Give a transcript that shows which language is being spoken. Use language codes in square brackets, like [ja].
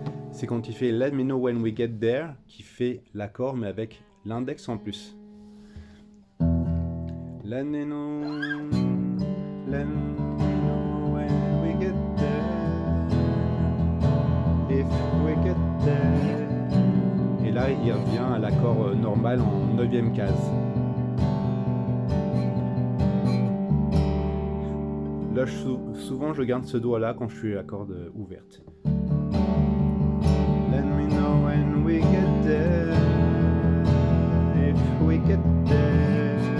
[fr] C'est quand il fait [en] Let me know when we get there, [fr] qui fait l'accord mais avec l'index en plus. [en] Let me know when we get there, if we get there. [fr] Et là, il revient à l'accord normal en 9e case. Là, souvent, je garde ce doigt-là quand je suis à la corde ouverte. [en] Let me know when we get there, if we get there.